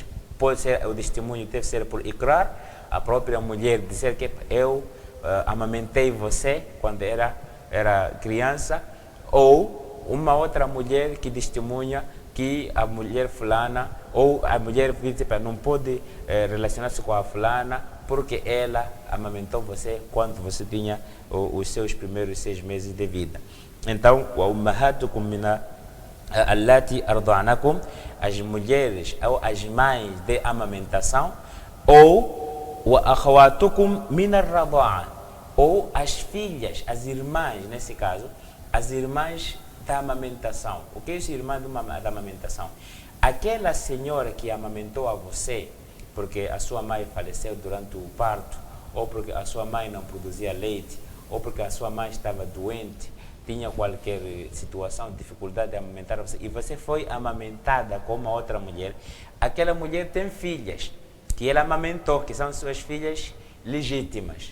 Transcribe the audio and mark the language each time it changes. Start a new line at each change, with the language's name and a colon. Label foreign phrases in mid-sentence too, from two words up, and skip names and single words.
Portuguese: Pode ser, o testemunho deve ser por ikrar, a própria mulher dizer que eu amamentei você quando era criança, ou uma outra mulher que testemunha que a mulher fulana, ou a mulher não pode relacionar-se com a fulana porque ela amamentou você quando você tinha os seus primeiros 6 meses de vida. Então,
Arabic: أمهاتكم من اللاتي أرضعنكم,
Portuguese: as mulheres ou as mães de amamentação, ou
Arabic: وأخواتكم من الرضاعة,
Portuguese: ou as filhas, as irmãs, nesse caso, as irmãs da amamentação. O que é isso, irmã da amamentação? Aquela senhora que amamentou a você porque a sua mãe faleceu durante o parto, ou porque a sua mãe não produzia leite, ou porque a sua mãe estava doente, tinha qualquer situação, dificuldade de amamentar você, e você foi amamentada com uma outra mulher, aquela mulher tem filhas que ela amamentou, que são suas filhas legítimas.